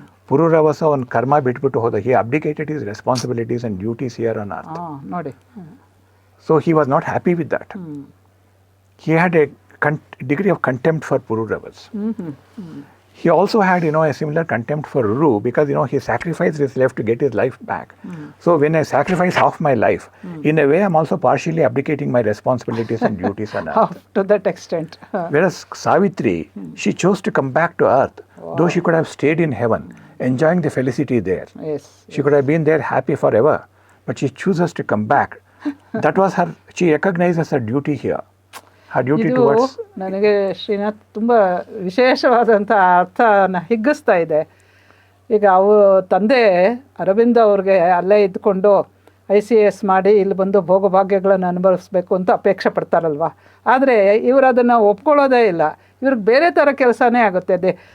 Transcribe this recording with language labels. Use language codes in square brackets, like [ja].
[kn] ಪುರೂರವಸ ಒಂದು ಕರ್ಮ ಬಿಟ್ಬಿಟ್ಟು ಹೋದ. [en] He abdicated his responsibilities and duties here on earth. [kn] ನೋಡಿ. [en] So he was not happy with that. He had a degree of contempt for Pururavas. He also had, a similar contempt for Ruru because, he sacrificed his life to get his life back. So when I sacrifice half my life, in a way I'm also partially abdicating my responsibilities and duties on earth. To that extent. Whereas Savitri, she chose to come back to earth, though she could have stayed in heaven, enjoying the felicity there. Yes. She could have been there happy forever, but she chooses to come back That was her, she recognizes her duty here. Her duty [kn] ಇದು [en] towards... [kn] ನನಗೆ ಶ್ರೀನಾಥ್ ತುಂಬ ವಿಶೇಷವಾದಂಥ ಅರ್ಥನ ಹಿಗ್ಗಿಸ್ತಾ ಇದೆ. ಈಗ ತಂದೆ ಅರವಿಂದ ಅವ್ರಿಗೆ ಅಲ್ಲೇ ಇದ್ಕೊಂಡು ICS ಮಾಡಿ ಇಲ್ಲಿ ಬಂದು ಭೋಗಭಾಗ್ಯಗಳನ್ನು ಅನುಭವಿಸ್ಬೇಕು ಅಂತ ಅಪೇಕ್ಷೆ ಪಡ್ತಾರಲ್ವ. ಆದರೆ ಇವರು ಅದನ್ನು ಒಪ್ಕೊಳ್ಳೋದೇ ಇಲ್ಲ. ಇವ್ರಿಗೆ ಬೇರೆ ಥರ ಕೆಲಸನೇ ಆಗುತ್ತೆ.